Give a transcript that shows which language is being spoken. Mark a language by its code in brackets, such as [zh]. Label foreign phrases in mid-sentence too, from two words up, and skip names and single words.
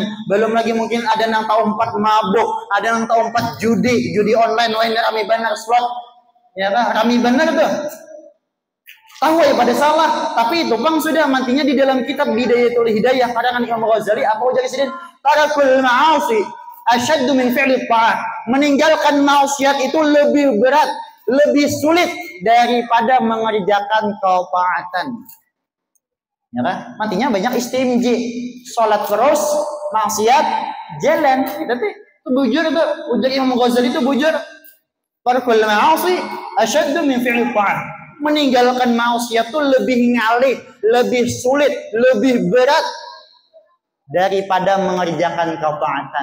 [bjn] Belum lagi mungkin ada nang tahun 4 mabuk, ada nang tahun 4 judi online, wae rame benar slot. Ya kan, rame benar tuh. Tahu ya pada salah, tapi itu bang sudah mantinya di dalam kitab Bidayatul Hidayah karangan Imam Ghazali apa ujar sidin [ar] ترك المعاصي أشد من فعل الطاعة. [id] Meninggalkan maksiat itu lebih berat, lebih sulit daripada mengerjakan ketaatan. Ya kan? [bjn] Mantinya banyak istimji, salat terus, maksiat jalan. Tapi itu bujur itu ujar Imam Ghazali itu bujur. [ar] ترك المعاصي أشد من فعل الطاعة. [id] Meninggalkan maksiat itu lebih ngalih, lebih sulit, lebih berat daripada mengerjakan ketaatan.